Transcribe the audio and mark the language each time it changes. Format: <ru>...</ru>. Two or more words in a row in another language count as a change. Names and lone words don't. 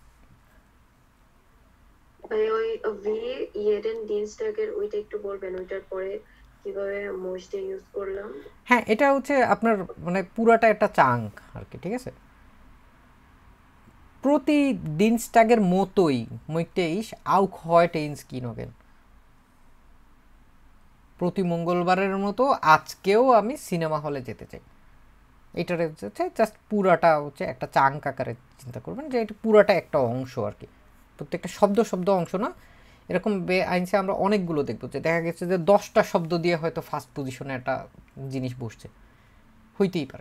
<bn>ওই</bn> <de>wie jeden Dienstag</de> <bn>ওইটা একটু বলবেন, ওইটার পরে কিভাবে মোস্টে ইউজ করলাম? হ্যাঁ, এটা হচ্ছে আপনার মানে পুরাটা একটা চাঙ্ক আর কি, ঠিক আছে। প্রতি দিনস্টাগের মতোই</bn> <de>möchte ich auch heute ins Kino gehen,</de> <bn>প্রতি মঙ্গলবারের মতো আজকেও আমি সিনেমা হলে যেতে চাই। এইটার হচ্ছে জাস্ট পুরাটা হচ্ছে একটা চাঙ্ক আকারে চিন্তা করবেন যে এটা পুরাটা একটা অংশ আর কি, প্রত্যেকটা শব্দ অংশ না। এরকম আইনসে আমরা অনেকগুলো দেখবো যে দেখা গেছে যে 10টা শব্দ দিয়ে হয়তো</bn> <en>first position</en> <bn>একটা জিনিস বসছে, হইতেই পারে।</bn>